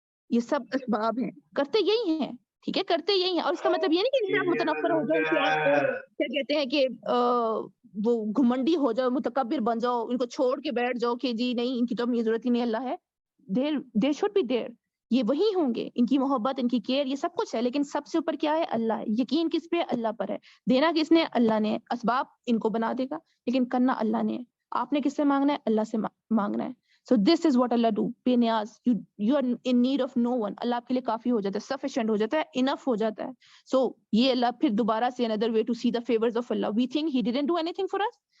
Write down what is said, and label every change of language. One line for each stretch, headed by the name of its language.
Urdu: یہ سب اسباب ہیں, کرتے یہی ہیں, ٹھیک ہے, کرتے یہی ہیں. اور اس کا مطلب یہ نہیں کہ آپ متنفر ہو جاؤ, کہ آپ کیا کہتے ہیں کہ وہ گھمنڈی ہو جاؤ, متکبر بن جاؤ, ان کو چھوڑ کے بیٹھ جاؤ کہ جی نہیں ان کی تو ہمیں ضرورت ہی نہیں, اللہ ہے.
English: there should be there,
Urdu: یہ وہی ہوں گے, ان کی محبت, ان کی کیئر, یہ سب کچھ ہے, لیکن سب سے اوپر کیا ہے, اللہ ہے. یقین کس پہ, اللہ پر ہے. دینا کس نے, اللہ نے. اسباب ان کو بنا دے گا, لیکن کرنا اللہ نے. آپ نے کس سے مانگنا ہے, اللہ سے مانگنا ہے.
English: So this is what Allah do.
Urdu: بے نیاز,
English: you are in need of no one.
Urdu: اللہ آپ کے لیے کافی ہو جاتا ہے, sufficient ہو جاتا ہے, enough ہو جاتا ہے.
English: So
Urdu: یہ اللہ پھر دوبارہ سے
English: another way to see the favors of Allah. We think he didn't do anything for us.